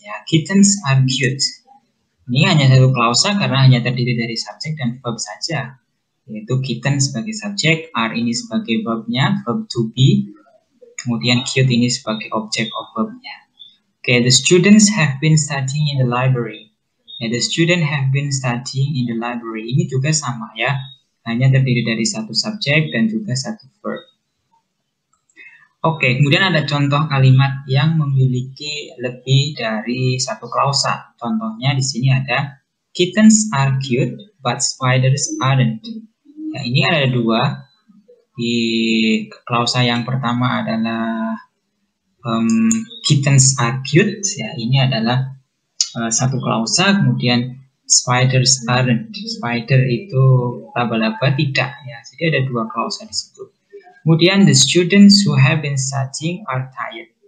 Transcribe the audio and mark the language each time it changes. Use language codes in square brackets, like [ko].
[id] Ya, [en] kittens are cute. [id] Ini hanya satu klausa karena hanya terdiri dari subjek dan verb saja. Yaitu kitten sebagai subjek, are ini sebagai verbnya, verb to be. Kemudian cute ini sebagai object of verbnya. [en] Okay, the students have been studying in the library. Yeah, the student have been studying in the library. [id] Ini juga sama ya, hanya terdiri dari satu subjek dan juga satu verb. Oke, kemudian ada contoh kalimat yang memiliki lebih dari satu klausa. Contohnya di sini ada [en] kittens are cute, but spiders aren't. [id] Ya, ini ada dua. Di klausa yang pertama adalah [en] kittens are cute. [id] Ya, ini adalah satu klausa. Kemudian [en] spiders aren't. [id] Spider itu laba-laba tidak. Ya, jadi ada dua klausa di situ. [en] Kemudian the students who have been studying are tired.